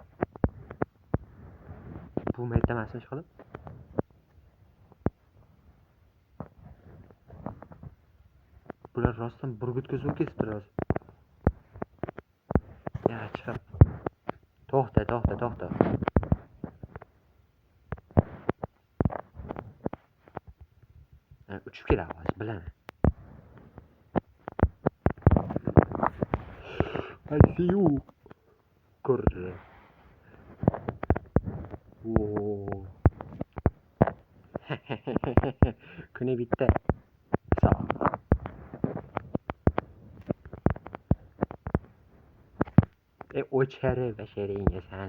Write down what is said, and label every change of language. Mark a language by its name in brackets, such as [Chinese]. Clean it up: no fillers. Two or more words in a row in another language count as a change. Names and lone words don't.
[Uzbek] Bu mayda emasmi ishqilib? Bular rostdan burgutga suv kesib turadi. Ya, chiqib. To'xta. Uchib keladi hozir, bilaman. [English] I see you. [Uzbek] Ko'rdi. Kuni bitta. O'chari basharingga sani.